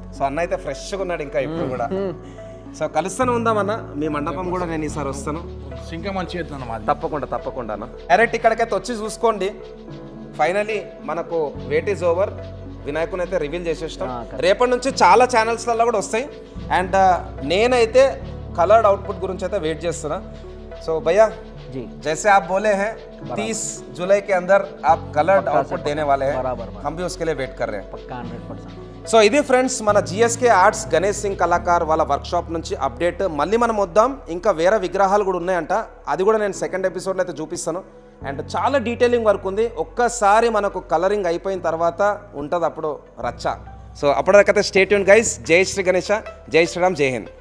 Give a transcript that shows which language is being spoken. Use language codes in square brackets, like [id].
[te] So అన్న అయితే ఫ్రెష్గా ఉన్నాడు ఇంకా ఇప్పుడు కూడా. సో కలుస్తూనే ఉందామన్నా, మీ మండపం కూడా నేను ఈసారి వస్తాను. ఇంకా మంచి తప్పకుండా అన్న. డైరెక్ట్ ఇక్కడికైతే వచ్చి చూసుకోండి. ఫైనలీ మనకు [en] wait is over, [te] వినాయకుని అయితే రివీల్ చేసేస్తాం. రేపటి నుంచి చాలా ఛానల్స్లలో కూడా వస్తాయి. అండ్ నేనైతే కలర్డ్ అవుట్పుట్ గురించి అయితే వెయిట్ చేస్తున్నా. [hi] సో భయ్యా जैसे आप बोले हैं 30 जुलाई के अंदर आप कलर्ड आउटपुट देने वाले हैं, हम भी उसके लिए वेट कर रहे हैं पक्का 100%. [te] సో ఇది ఫ్రెండ్స్ మన జిఎస్కే ఆర్ట్స్ గణేష్ సింగ్ కళాకార్ వాళ్ళ వర్క్షాప్ నుంచి అప్డేట్. మళ్ళీ మనం వద్దాం, ఇంకా వేరే విగ్రహాలు కూడా ఉన్నాయంట, అది కూడా నేను సెకండ్ ఎపిసోడ్లో అయితే చూపిస్తాను. అండ్ చాలా డీటెయిలింగ్ వర్క్ ఉంది. ఒక్కసారి మనకు కలరింగ్ అయిపోయిన తర్వాత ఉంటుంది అప్పుడు రచ్చ. So అప్పటికైతే [en] Stay tune guys. [te] జై శ్రీ గణేష, జై శ్రీరామ్, జై హింద్.